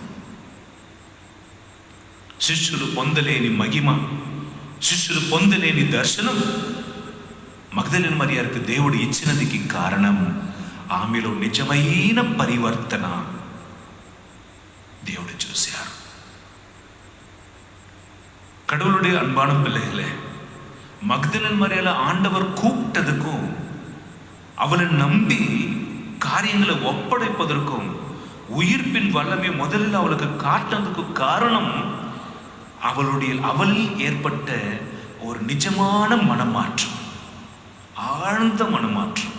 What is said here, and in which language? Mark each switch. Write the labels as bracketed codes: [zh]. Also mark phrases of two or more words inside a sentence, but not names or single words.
[te] శిష్యులు పొందలేని మహిమ, శిష్యులు పొందలేని దర్శనం మగ్దలేనే మరియకు దేవుడు ఇచ్చినదికి కారణం ఆమెలో నిజమైన పరివర్తన దేవుడు చూశారు. [ta] கடவுளுடைய அன்பான பிள்ளைகளே, மக்தலேன் மரியாளை ஆண்டவர் கூப்பிட்டதுக்கும் அவளை நம்பி காரியங்களை ஒப்படைப்பதற்கும் உயிர்ப்பின் வல்லமை முதலில் அவளுக்கு காட்டுறதுக்கு காரணம் அவளில் ஏற்பட்ட ஒரு நிஜமான மனமாற்றம், ஆழ்ந்த மனமாற்றம்.